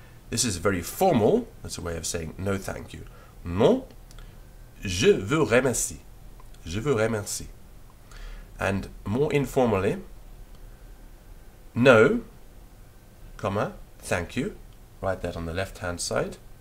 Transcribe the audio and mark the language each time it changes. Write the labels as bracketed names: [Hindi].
[English] This is very formal, that's a way of saying no thank you. [French] Non, je vous remercie, je vous remercie. [English] And more informally, no, comma, thank you. Write that on the left-hand side.